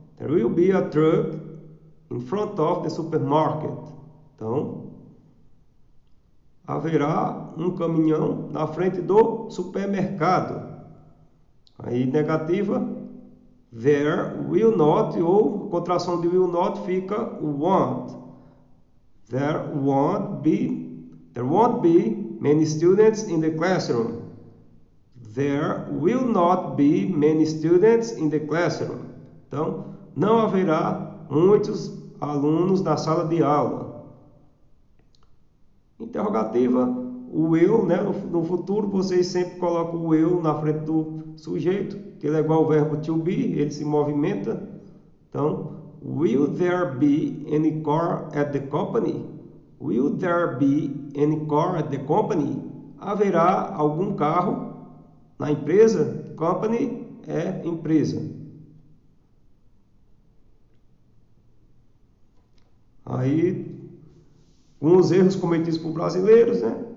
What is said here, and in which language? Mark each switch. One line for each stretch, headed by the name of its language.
English: There will be a truck in front of the supermarket.
Portuguese: Então, haverá um caminhão na frente do supermercado. Aí, negativa, there will not, ou contração de will not fica won't.
English: There won't be many students in the classroom. There will not be many students in the classroom.
Portuguese: Então, não haverá muitos alunos na sala de aula. Interrogativa, o will, né? No futuro vocês sempre colocam o will na frente do sujeito, que ele é igual ao verbo to be, ele se movimenta.
English: Então, will there be any car at the company? Will there be any car at the company?
Portuguese: Haverá algum carro na empresa? Company é empresa. Aí, com os erros cometidos por brasileiros, né?